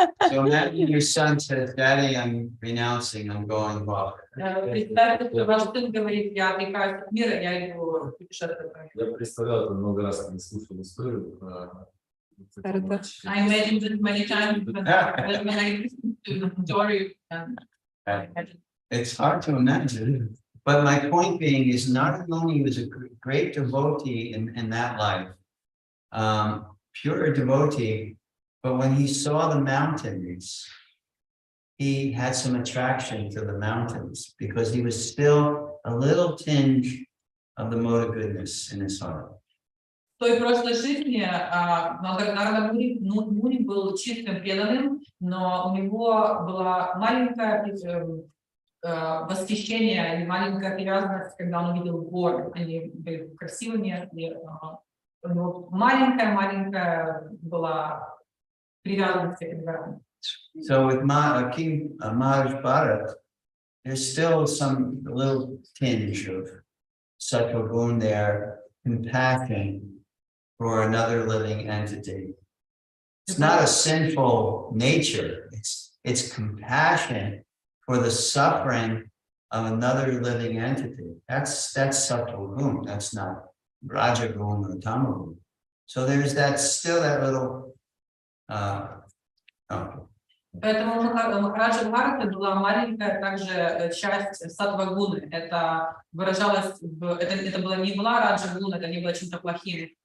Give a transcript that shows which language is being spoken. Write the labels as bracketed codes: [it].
[en] So imagine your son says, Daddy, I'm renouncing, I'm going off. [ru] Представьте, что ваш сын говорит, я отрекаюсь от мира, я иду путешествовать. Я представлял это много раз, когда слушал историю. [en] I imagine this many times when I listen to the story. It's hard to imagine. But my point being is not only was a great devotee in that life, pure devotee, but when he saw the mountains, he had some attraction to the mountains because he was still a little tinge of the mode of goodness in his heart. [ru] В той прошлой жизни Нарада Муни был чистым преданным, но у него была маленькое восхищение или маленькая привязанность, когда он увидел горы. Они были красивыми, и маленькая была привязанность к этим горам. [en] So with King Maharaj Bharat, there's still some little tinge of sattva gun there, compassion for another living entity. It's not a sinful nature. It's compassion for the suffering of another living entity. That's sattva gun. That's not raja gun or tama gun. So there's still that little. [ru] Поэтому Махараджа Бхарата была маленькая также часть саттва-гуны. Это выражалось это была раджа гуна, это не было чем-то плохим.